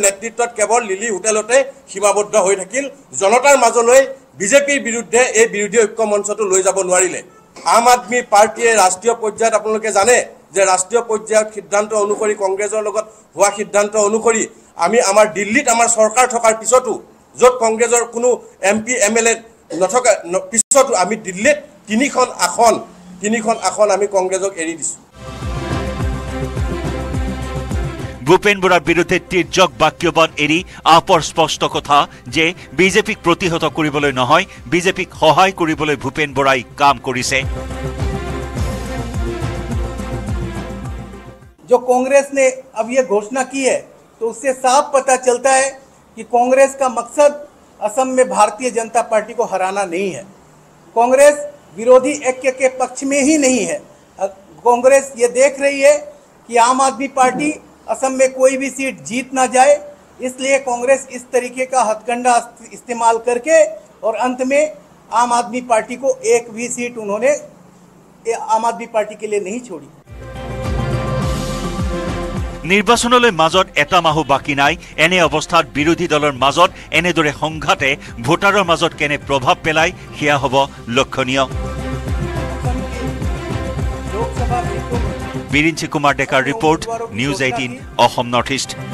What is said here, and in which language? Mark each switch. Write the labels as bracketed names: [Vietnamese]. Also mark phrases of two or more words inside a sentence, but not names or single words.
[Assamese] নেতৃত্বত কেৱল লিলি হোটেলতে সীমাবদ্ধ হৈ থাকিল জনতাৰ মাজলৈ বিজেপিৰ বিৰুদ্ধে এই বিৰোধী ঐক্য মঞ্চটো লৈ যাব নোৱাৰিলে আম আদমী পাৰ্টিয়ে ৰাষ্ট্ৰীয় পৰ্যায়ত আপোনালোকে জানে যে ৰাষ্ট্ৰীয় পৰ্যায়ত সিদ্ধান্ত অনুসৰি কংগ্ৰেছৰ লগত হোৱা সিদ্ধান্ত অনুসৰি আমি আমাৰ দিল্লীত আমাৰ চৰকাৰ থকাৰ পিছতো য'ত কংগ্ৰেছৰ কোনো এমপি এমএলএ নথকা পিছতো আমি দিল্লীত তিনিখন আসন আমি কংগ্ৰেছক এৰি দিছোঁ ভূপেন বৰাৰ বিৰুদ্ধে তিৰ্যক বাক্যবান এৰি আপৰ স্পষ্ট কথা যে বিজেপিক প্ৰতিহত কৰিবলৈ নহয় বিজেপিক সহায় কৰিবলৈ ভূপেন বৰাই কাম কৰিছে [Hindi] जो कांग्रेस ने अब ये घोषणा की है तो उससे साफ पता चलता है कि कांग्रेस का मकसद असम में भारतीय जनता पार्टी को हराना नहीं है कांग्रेस विरोधी ऐक्य के पक्ष में ही नहीं है कांग्रेस ये देख रही है कि आम आदमी पार्टी असम में कोई भी सीट जीत ना जाए इसलिए कांग्रेस इस तरीके का हथकंडा इस्तेमाल करके और अंत में आम आदमी पार्टी को एक भी सीट उन्होंने आम आदमी पार्टी के लिए नहीं छोड़ी [Assamese] নিৰ্বাচনলৈ মাজত এটা মাহো বাকি নাই এনে অৱস্থাত বিৰোধী দলৰ মাজত এনেদৰে সংঘাতে ভোটাৰৰ মাজত কেনে প্ৰভাৱ পেলায় হিয়া হ'ব লক্ষণীয় বিৰিঞ্চি কুমাৰ ডেকাৰ ৰিপৰ্ট নিউজ 18 অসম নৰ্থ ইষ্ট